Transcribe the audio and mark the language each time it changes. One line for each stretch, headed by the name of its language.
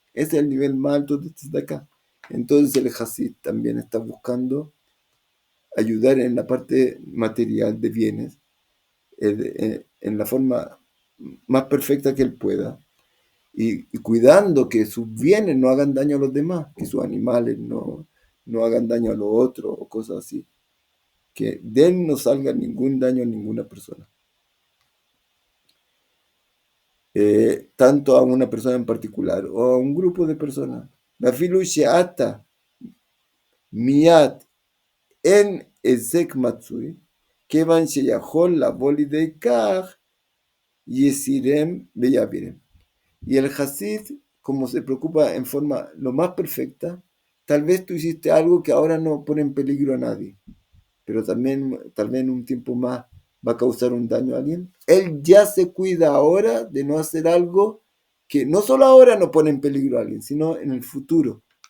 Spanish: Ese es el nivel más alto de tzedakah. Entonces el Hasid también está buscando ayudar en la parte material de bienes, en la forma más perfecta que él pueda, y cuidando que sus bienes no hagan daño a los demás, que sus animales no hagan daño a los otros o cosas así, que de él no salga ningún daño a ninguna persona. Tanto a una persona en particular o a un grupo de personas.
Hebrew: ואפילו שעתה מיד אין היזק מצוי, כיוון שיכול לבוא לידי כך יסירם ויעבירם.
Spanish: Y el Hasid, como se preocupa en forma lo más perfecta, tal vez tú hiciste algo que ahora no pone en peligro a nadie, pero también tal vez en un tiempo más va a causar un daño a alguien. Él ya se cuida ahora de no hacer algo que no solo ahora no pone en peligro a alguien, sino en el futuro.